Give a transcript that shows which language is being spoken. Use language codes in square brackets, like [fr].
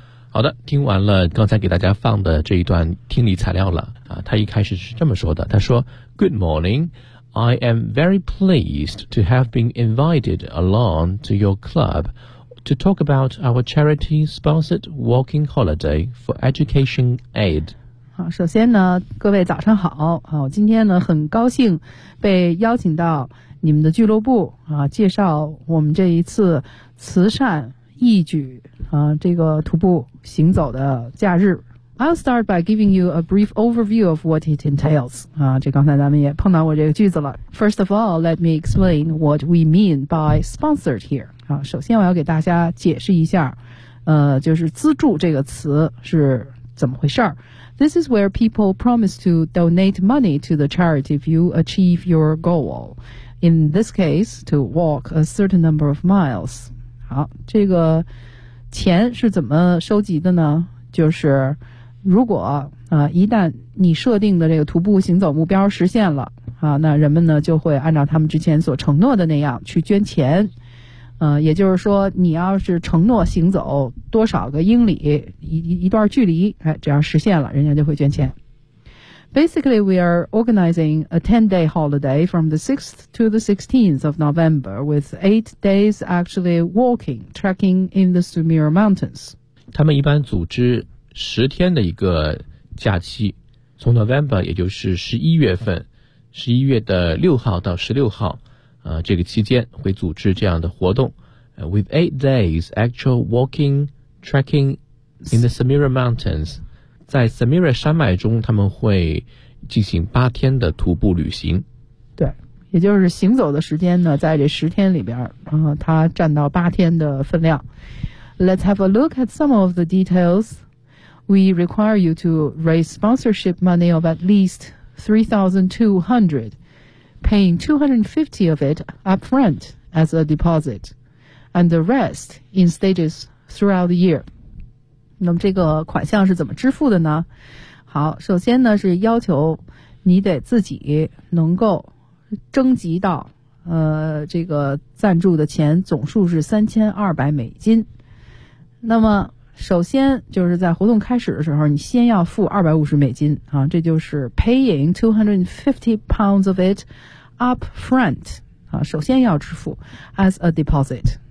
[zh] 好的，听完了刚才给大家放的这一段听力材料了啊，他一开始是这么说的，他说 [en] Good morning, I am very pleased to have been invited along to your club to talk about our charity-sponsored walking holiday for education aid. [zh] 好，首先呢，各位早上好，好，今天呢很高兴被邀请到你们的俱乐部啊，介绍我们这一次慈善义举啊，这个徒步行走的假日。 [en] I'll start by giving you a brief overview of what it entails. [zh] 啊，这刚才咱们也碰到过这个句子了。 [en] First of all, let me explain what we mean by sponsored here. [zh] 啊，首先我要给大家解释一下，就是资助这个词是怎么回事儿。 [en] This is where people promise to donate money to the charity if you achieve your goal. In this case, to walk a certain number of miles. [zh] 好，这个钱是怎么收集的呢？就是如果一旦你设定的这个徒步行走目标实现了啊，那人们呢就会按照他们之前所承诺的那样去捐钱。也就是说你要是承诺行走多少个英里一段距离，哎，只要实现了人家就会捐钱。 [en] Basically, we are organizing a 10-day holiday from the 6th to the 16th of November with 8 days actually walking, trekking in the Samira Mountains. [zh] 他们一般组织10天的一个假期，从 November, 也就是11月份 ,11 月的6号到16号这个期间会组织这样的活动。 [en] With 8 days actual walking, trekking in the Samira Mountains. [zh] 在 Samira 山脉中他们会进行八天的徒步旅行。对，也就是行走的时间呢在这十天里边它占到八天的分量。 [en] Let's have a look at some of the details. We require you to raise sponsorship money of at least 3,200, paying 250 of it upfront as a deposit, and the rest in stages throughout the year. [zh] 那么这个款项是怎么支付的呢？好，首先呢是要求你得自己能够征集到这个赞助的钱总数是$3,200。那么首先就是在活动开始的时候，你先要付$250啊，这就是 [en] paying £250 of it up front [zh] 啊，首先要支付 [en] as a deposit